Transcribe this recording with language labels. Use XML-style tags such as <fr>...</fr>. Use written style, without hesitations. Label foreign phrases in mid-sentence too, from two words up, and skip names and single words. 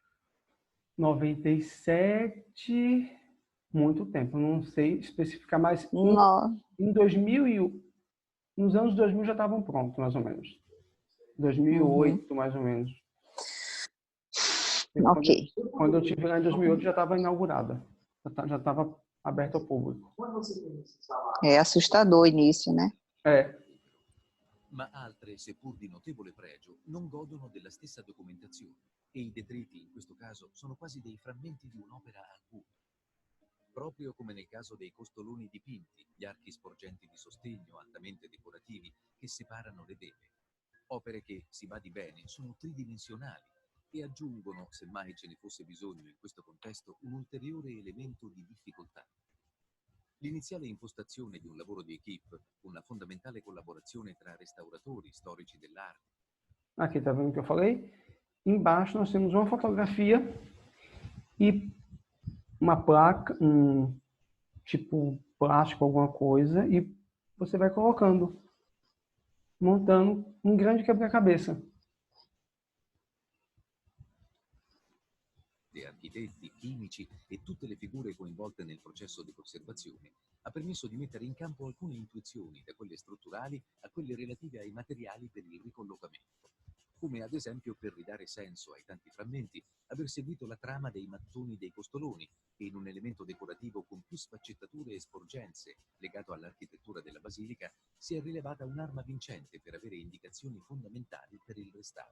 <pt>97, muito tempo, não sei especificar, mas em 2000 nos anos 2000 já estavam prontos, mais ou menos. 2008, mais ou menos. Ok. Quando eu estive lá em 2008 já estava inaugurada, já estava aberto ao público. É assustador o início, né?</pt> <it>Ma altre, seppur di notevole pregio, non godono della stessa documentazione e i detriti, in questo caso, sono quasi dei frammenti di un'opera acuta. Proprio come nel caso dei costoloni dipinti, gli archi sporgenti di sostegno altamente decorativi che separano le vele. Opere che, si badi bene, sono tridimensionali e aggiungono, se mai ce ne fosse bisogno in questo contesto, un ulteriore elemento di difficoltà. L'iniziale impostazione di un lavoro di equipe, con la fondamentale collaborazione tra restauratori, storici dell'arte.</it> <pt>Aqui, tá vendo o que eu falei? Embaixo nós temos uma fotografia e uma placa, tipo plástico, alguma coisa, e você vai colocando, montando um grande quebra-cabeça.</pt> <it>Architetti, chimici e tutte le figure coinvolte nel processo di conservazione ha permesso di mettere in campo alcune intuizioni, da quelle strutturali a quelle relative ai materiali per il ricollocamento, come ad esempio, per ridare senso ai tanti frammenti, aver seguito la trama dei mattoni dei costoloni, che in un elemento decorativo con più sfaccettature e sporgenze legato all'architettura della basilica si è rilevata un'arma vincente per avere indicazioni fondamentali per il restauro.</it>